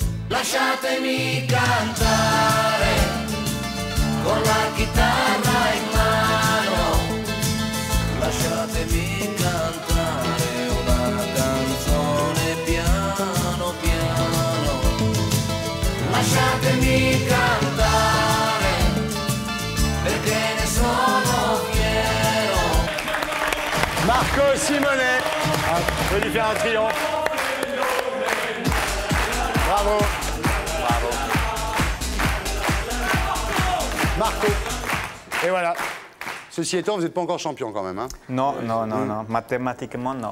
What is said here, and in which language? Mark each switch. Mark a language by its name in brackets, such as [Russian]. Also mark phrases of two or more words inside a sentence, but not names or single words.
[Italian] Lasciatemi cantare con la chitarra in mano, lasciatemi cantare una canzone piano piano, lasciatemi cantare perché ne sono fiero. [French] Marco Simonet. On peut lui faire un triomphe. Bravo. Bravo. Marco. Et voilà. Ceci étant, vous n'êtes pas encore champion quand même, hein? Non, non, non, non. Mathématiquement, non.